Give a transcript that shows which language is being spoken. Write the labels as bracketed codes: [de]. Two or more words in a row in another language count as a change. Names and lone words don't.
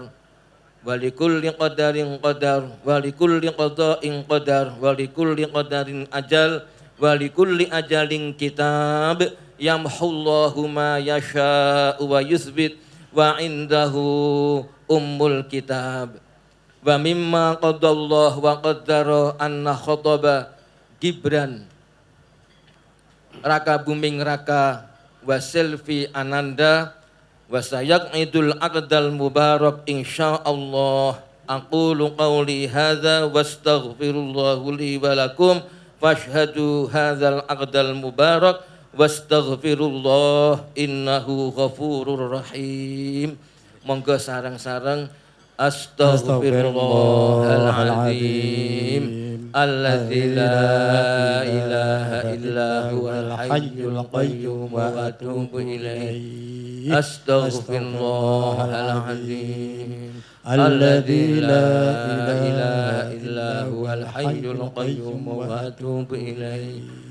[ar] ولكل قدر قدر ولكل قضاء قدر ولكل قدر أجل ولكل أجل كتاب يمحو الله ما يشاء ويثبت وعنده أم الكتاب. ومما قضى الله وقدر أن خطب Gibran Raka Buming Raka wa Selvi Ananda وسيعقد العقد المبارك إن شاء الله. أقول قولي هذا وأستغفر الله لي ولكم فاشهدوا هذا العقد المبارك وأستغفر الله إنه غفور رحيم. [jv] Monggo sareng-sareng [ar] أستغفر الله العظيم الذي لا إله إلا هو الحي القيوم وأتوب إليه. أستغفر الله العظيم الذي لا إله إلا هو الحي القيوم وأتوب إليه.